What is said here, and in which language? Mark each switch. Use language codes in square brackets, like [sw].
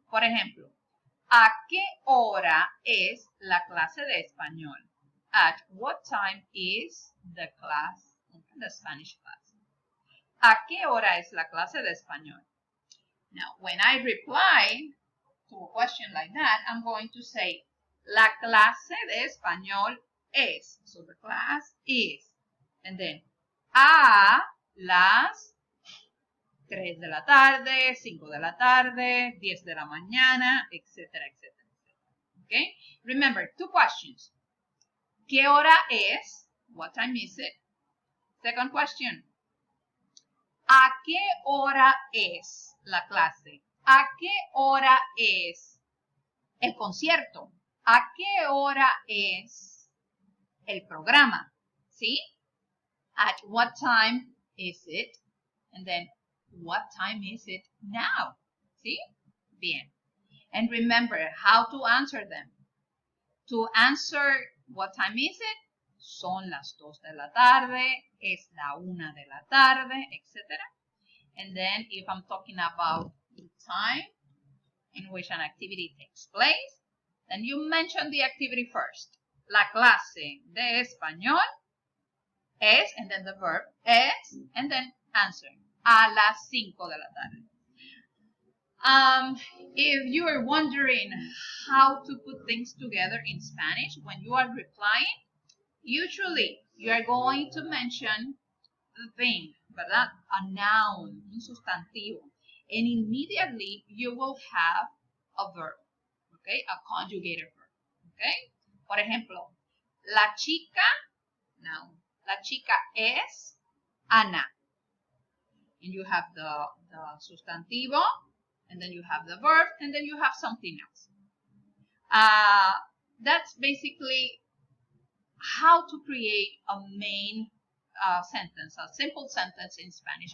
[es] Por ejemplo, ¿a qué hora es la clase de español? [en] At what time is the class, the Spanish class? [es] ¿A qué hora es la clase de español? [en] Now, when I reply to a question like that, I'm going to say, [es] la clase de español es. [en] So the class is. And then, [es] a las 3 de la tarde, 5 de la tarde, 10 de la mañana, [en] etc., etc., etc. Okay? Remember, 2 questions. [es] ¿Qué hora es? [en] What time is it? Second question. [es] ¿A qué hora es la clase? ¿A qué hora es el concierto? ¿A qué hora es el programa? ¿Sí? [en] At what time is it? And then, what time is it now? [es] ¿Sí? Bien. [en] And remember how to answer them. To answer what time is it? [es] Son las 2 de la tarde, es la 1 de la tarde, etc. [en] And then if I'm talking about the time in which an activity takes place, then you mention the activity first. [es] La clase de español es, [en] and then the verb es, and then answer. [es] A las 5 de la tarde. [en] If you are wondering how to put things together in Spanish when you are replying, usually you are going to mention the thing, [es] ¿verdad? [en] A noun, un sustantivo. And immediately you will have a verb, okay? A conjugated verb, okay? [es] Por ejemplo, la chica, noun. La chica es Ana. [en] And you have the sustantivo, and then you have the verb, and then you have something else. That's basically how to create a main sentence, a simple sentence in Spanish.